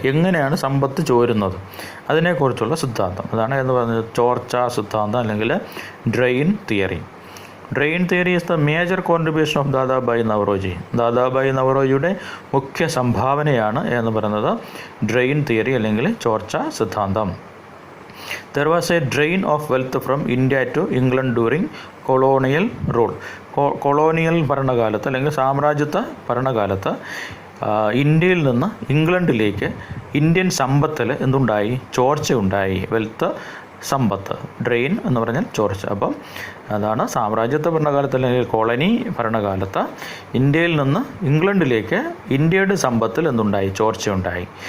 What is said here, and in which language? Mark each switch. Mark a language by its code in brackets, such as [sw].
[ml] എങ്ങനെയാണ് സമ്പത്ത് ചോരുന്നത് അതിനെക്കുറിച്ചുള്ള സിദ്ധാന്തം. അതാണ് എന്ന് പറഞ്ഞത് ചോർച്ച സിദ്ധാന്തം, അല്ലെങ്കിൽ drain theory. [en] Drain theory is the major contribution of Dadabhai Naoroji. [ml] Dadabhai നവറോജിയുടെ മുഖ്യ സംഭാവനയാണ് എന്ന് പറയുന്നത് ഡ്രെയിൻ തിയറി അല്ലെങ്കിൽ ചോർച്ച സിദ്ധാന്തം. [en] There was a drain of wealth from India to England during colonial rule. [ml] Colonial ഭരണകാലത്ത് അല്ലെങ്കിൽ സാമ്രാജ്യത്വ ഭരണകാലത്ത് ഇന്ത്യയിൽ നിന്ന് ഇംഗ്ലണ്ടിലേക്ക് ഇന്ത്യൻ സമ്പത്തിൽ എന്തുണ്ടായി? ചോർച്ചയുണ്ടായി. വെൽത്ത്, സമ്പത്ത്. ഡ്രെയിൻ എന്ന് പറഞ്ഞാൽ ചോർച്ച. അപ്പം അതാണ് സാമ്രാജ്യത്വ ഭരണകാലത്ത് അല്ലെങ്കിൽ കോളനി ഭരണകാലത്ത് ഇന്ത്യയിൽ നിന്ന് ഇംഗ്ലണ്ടിലേക്ക് ഇന്ത്യയുടെ സമ്പത്തിൽ എന്തുണ്ടായി? ചോർച്ചയുണ്ടായി.